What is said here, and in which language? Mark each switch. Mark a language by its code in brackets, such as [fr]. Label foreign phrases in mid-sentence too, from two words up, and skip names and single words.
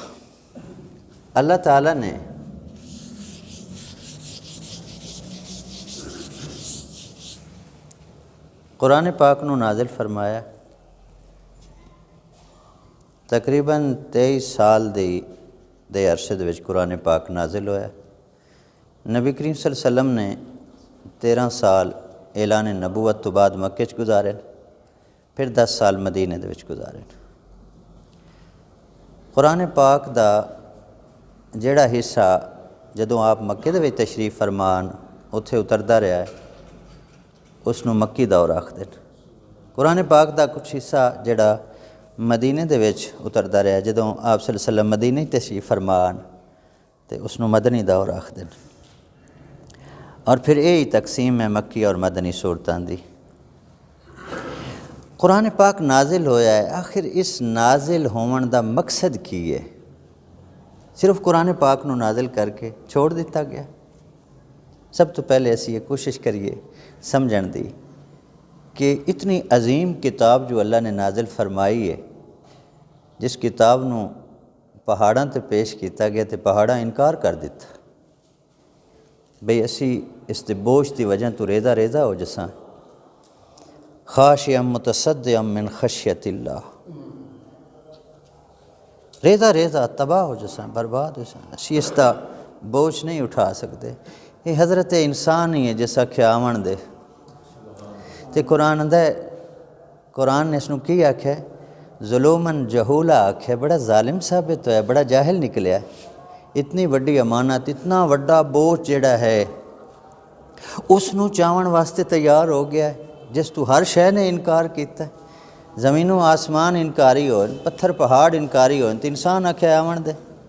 [pa] اللہ تعالیٰ نے قرآن پاک نو نازل فرمایا، تقریباً 23 سال دے عرصے دے وچ قرآن پاک نازل ہویا۔ نبی کریم صلی اللہ علیہ وسلم نے 13 سال اعلان نبوت تو بعد مکے چ گزارے، پھر 10 سال مدینے دے وچ گزارے۔ قرآن پاک دا جڑا حصہ جدوں آپ مکے دے وچ تشریف فرمان اتھے اتردا رہا ہے، اس نو مکی دور آکھدے نے۔ قرآن پاک دا کچھ حصہ جڑا مدینے دے وچ اتردا رہا ہے، جدوں آپ صلی اللہ علیہ وسلم مدینے تشریف فرمان تے اس نو مدنی دور آکھدے نے۔ اور پھر یہی تقسیم ہے مکی اور مدنی صورتاں دی۔ قرآن پاک نازل ہویا ہے، آخر اس نازل ہون دا مقصد کی ہے؟ صرف قرآن پاک نو نازل کر کے چھوڑ دیتا گیا؟ سب تو پہلے اسی یہ کوشش کریے سمجھن دی کہ اتنی عظیم کتاب جو اللہ نے نازل فرمائی ہے، جس کتاب نو پہاڑاں تے پیش کیتا گیا تے پہاڑاں انکار کر دیتا، بھئی اسی اس تے بوجھ دی وجہ تو ریزہ ہو جساں، [ar] خاشعا متصدعا من خشیت اللہ، [pa] ریزہ تباہ ہو جساں، برباد ہو جساں، اسی اس دا بوجھ نہیں اٹھا سکتے۔ یہ حضرت انسان ہی ہے جیسا کھیاون دے، تے قرآن نے اس نو کی آکھیا ہے [ar] ظلومن جہولا [pa] آکھے بڑا ظالم ثابت ہویا، بڑا جاہل نکلیا، اتنی وڈی امانت، اتنا وڈا بوجھ جڑا ہے اس نو چاون واسطے تیار ہو گیا ہے، جس تو ہر شے نے انکار کیتا ہے، زمین و آسمان انکاری ہوئے، پتھر پہاڑ انکاری ہوئے، تو انسان آکھے آون دے،